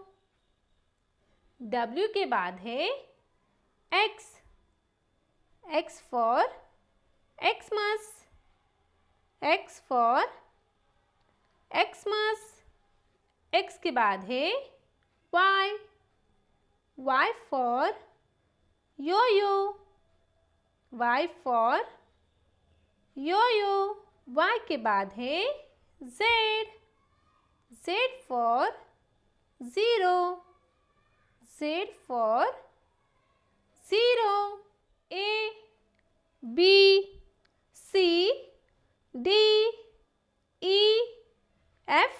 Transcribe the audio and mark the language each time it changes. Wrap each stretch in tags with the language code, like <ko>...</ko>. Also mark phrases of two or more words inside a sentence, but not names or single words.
<hi>W के बाद है X,</hi> <en>X for Xmas, X for Xmas.</en> <hi>X के बाद है Y,</hi> <en>Y for yo-yo, Y for yo-yo.</en> <hi>Y के बाद है Z,</hi> <en>Z for zero, Z for zero. A, B, C, D, E, F,</en>